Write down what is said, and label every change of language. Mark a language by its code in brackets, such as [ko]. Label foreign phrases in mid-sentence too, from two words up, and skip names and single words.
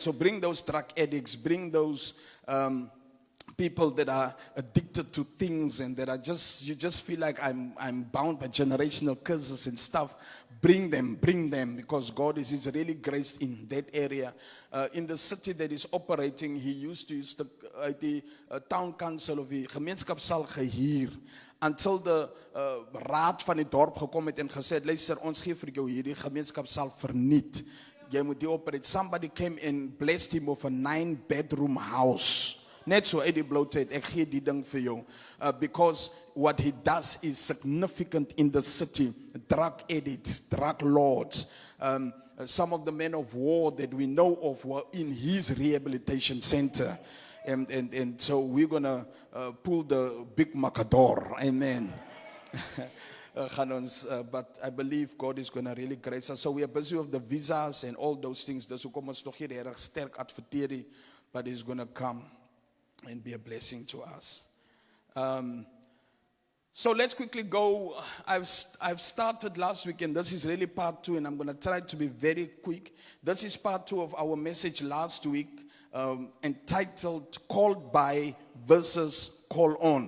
[en] So bring those drug addicts, bring those people that are addicted to things and that are you just feel like I'm bound by generational curses and stuff. Bring them because God is really graced in that area. In the city that is operating, he used to use the town council of [af] die gemeenskapsaal gehuur. [en] Until the [af] raad van die dorp gekom het en gesê het, luister, ons gee vir jou hierdie gemeenskapsaal verniet. Jy moet die operate. [en] Somebody came and blessed him with a 9-bedroom house. [af] Net so uit die blootheid, ek gee die ding vir jou. [en] Because what he does is significant in the city. Drug addicts, drug lords. Some of the men of war that we know of were in his rehabilitation center. And so we're going to pull the big macador. Amen. But I believe God is going to really grace us. So we are busy with the visas and all those things. [af] Dus hoekom ons nog hier erg sterk adverteer, [en] but he's going to come and be a blessing to us. So let's quickly go. I've started last week, and this is really part 2, and I'm going to try to be very quick. This is part 2 of our message last week, entitled Called By versus Call On.